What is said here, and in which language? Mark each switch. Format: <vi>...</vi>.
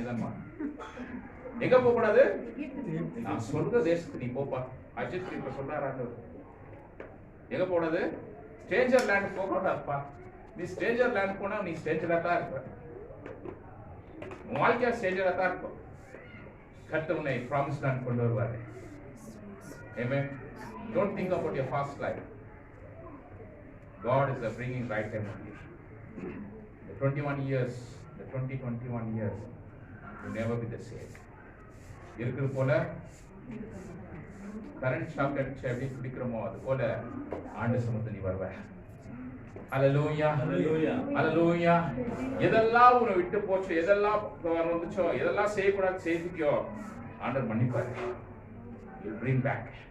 <ta>நிதானமா எங்க போக கூடாது? நான் சொல்ற தேசத்துக்கு நீ போப்பா. அஜித் இப்ப சொல்றாரு, எங்க போடாது? ஸ்ட்ரேஞ்சர் லேண்ட் போக கூடாதுப்பா. நீ ஸ்ட்ரேஞ்சர் லேண்ட் போனா நீ ஸ்ட்ரேஞ்சரா தான் இருக்க. வாழ்க்கையா ஸ்ட்ரேஞ்சரா தான் இருக்கும். கர்த்தர் உன்னை ப்ராமிஸ் லேண்ட் கொண்டு வருவாரு.</ta> <en>Amen. Don't think about your past life. God is bringing right time on you. The 21 years, the 20-21 years will never be the same.</en> <ta>இருக்கிற போல கரண்ட் ஷாக் அடிச்சு எப்படி பிடிக்கிறோமோ அது போல ஆண்டு சமூகத்தை நீ வருவ. ஹல்லேலூயா ஹல்லேலூயா. எதெல்லாம் உன்னை விட்டு போச்சு, எதெல்லாம் வந்துச்சோ, எதெல்லாம் செய்யக்கூடாது செய்திக்கோ ஆண்டவர் மன்னிப்பாரு.</ta> <en>You bring back.</en>